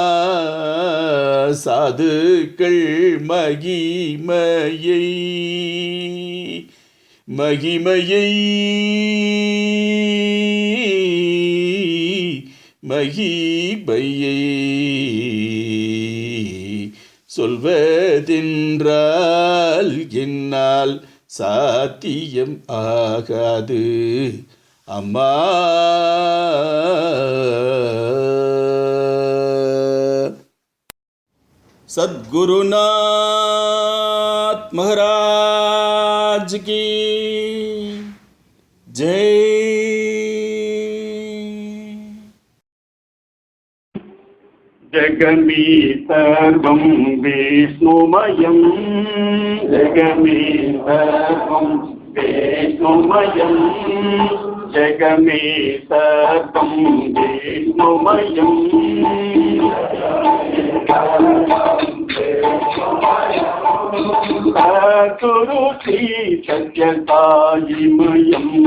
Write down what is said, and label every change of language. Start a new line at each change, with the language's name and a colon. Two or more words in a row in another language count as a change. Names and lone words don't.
Tamil: சாதுக்கள் மகிமையை மகிமையை மகிமையை சொல்வதென்றால் என்னால் சாத்தியம் ஆகாது அம்மா.
Hindi: सद्गुरुनाथ महाराज की जय.
Sanskrit: जगमी सर्वं विष्णुमयं जगमी सर्वं विष्णुमयं जगमी सर्वं विष्णुमयं गुरु श्री सत्यसायिमयं